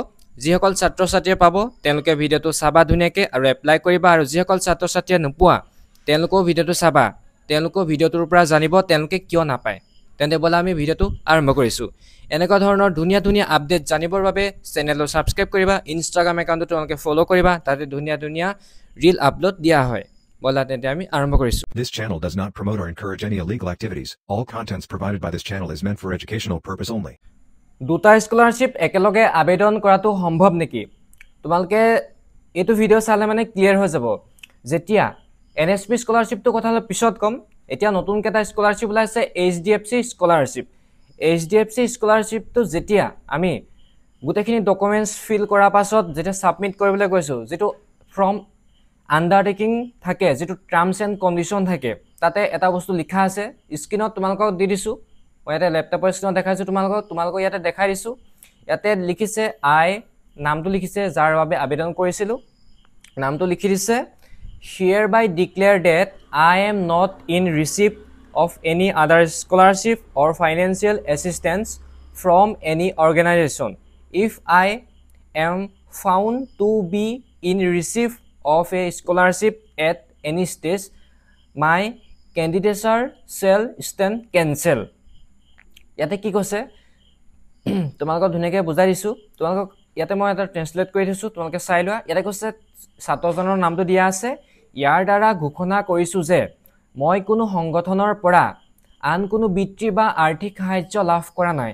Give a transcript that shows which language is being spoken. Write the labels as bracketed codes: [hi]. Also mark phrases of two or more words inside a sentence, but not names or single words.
[as] যিসকল ছাত্ৰ ছাত্ৰীয়ে পাব তেওঁলোকে ভিডিঅ'টো চাবা ধুনীয়াকৈ আৰু এপ্লাই কৰিবা, আৰু যিসকল ছাত্ৰ ছাত্ৰীয়ে নোপোৱা তেওঁলোকেও ভিডিঅ'টো চাবা, তেওঁলোকেও ভিডিঅ'টোৰ পৰা জানিব তেওঁলোকে কিয় নাপায়। তেন্তে ব'লা আমি ভিডিঅ'টো আৰম্ভ কৰিছোঁ। এনেকুৱা ধৰণৰ ধুনীয়া ধুনীয়া আপডেট জানিবৰ বাবে [en] channel subscribe [as] কৰিবা। ইনষ্টাগ্ৰাম একাউণ্টটো তোমালোকে ফ'ল' কৰিবা, তাতে ধুনীয়া ধুনীয়া [en] reel upload [as] দিয়া হয়। ব'লা তেন্তে আমি আৰম্ভ কৰিছোঁ। [en] This channel does not promote or encourage any illegal activities. All contents provided by this channel is meant for educational purpose only. [as] দুটা স্কলাৰশ্বিপ একেলগে আবেদন কৰাটো সম্ভৱ নেকি? তোমালোকে এইটো ভিডিঅ' চালে মানে ক্লিয়াৰ হৈ যাব। যেতিয়া NSP স্কলাৰশ্বিপটো কথা অলপ পিছত ক'ম। এতিয়া নতুনকৈ এটা স্কলাৰশ্বিপ ওলাইছে HDFC স্কলাৰশ্বিপ। HDFC স্কলাৰশ্বিপটো যেতিয়া আমি গোটেইখিনি [en] documents fill [as] কৰাৰ পাছত যেতিয়া ছাবমিট কৰিবলৈ গৈছোঁ, যিটো [en] form undertaking [as] থাকে, যিটো [en] terms and condition [as] থাকে, তাতে এটা বস্তু লিখা আছে। স্ক্ৰীণত তোমালোকক দি দিছোঁ। মই ইয়াতে লেপটপৰ স্ক্ৰীণত দেখাইছোঁ তোমালোকক ইয়াতে দেখাই দিছোঁ। ইয়াতে লিখিছে নামটো লিখিছে যাৰ বাবে আবেদন কৰিছিলোঁ, নামটো লিখি দিছে [en] hereby declare that I am not in receipt of any other scholarship or financial assistance from any organization. If I am found to be in receipt of a scholarship at any stage, my candidature shall stand cancelled. [as] ইয়াতে কি কৈছে তোমালোকক ধুনীয়াকৈ বুজাই দিছোঁ। তোমালোকক ইয়াতে মই এটা ট্ৰেন্সলেট কৰি দিছোঁ, তোমালোকে চাই লোৱা। ইয়াতে কৈছে ছাত্ৰজনৰ নামটো দিয়া আছে। ইয়াৰ দ্বাৰা ঘোষণা কৰিছোঁ যে মই কোনো সংগঠনৰ পৰা আন কোনো বৃত্তি বা আৰ্থিক সাহায্য লাভ কৰা নাই।